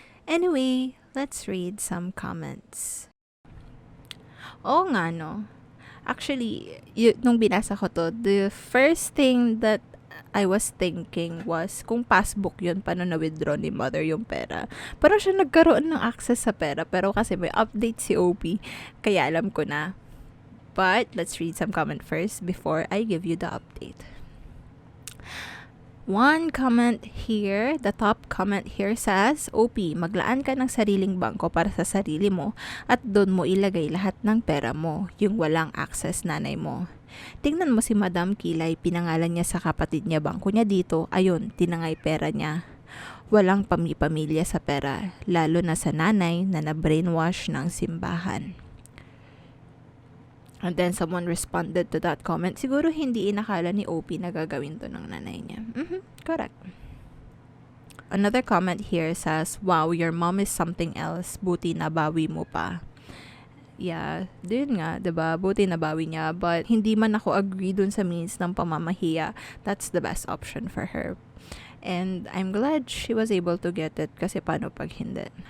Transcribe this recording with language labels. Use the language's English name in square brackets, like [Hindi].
[English] Anyway, let's read some comments. [Filipino] Oo nga, no? Actually, nung binasa ko to, [English] the first thing that I was thinking was, [Filipino] kung passbook yun, paano na-withdraw ni mother yung pera? Pero siya nagkaroon ng access sa pera, pero kasi may update si OP, kaya alam ko na. [English] But, let's read some comment first before I give you the update. One comment here, the top comment here says, [Filipino] OP, maglaan ka ng sariling bangko para sa sarili mo at doon mo ilagay lahat ng pera mo, yung walang access nanay mo. Tingnan mo si Madam Kilay, pinangalan niya sa kapatid niya bangko niya dito, ayun, tinangay pera niya. Walang pamilya sa pera, lalo na sa nanay na na-brainwash ng simbahan. [English] And then someone responded to that comment, [Filipino] siguro hindi inakala ni OP na gagawin to ng nanay niya. Correct. [English] Another comment here says, wow, your mom is something else. [Filipino] Buti nabawi mo pa. Yeah, din nga, diba? Buti nabawi niya. But hindi man ako agree dun sa means ng pamamahiya. [English] That's the best option for her. And I'm glad she was able to get it [Filipino] kasi paano pag hindi?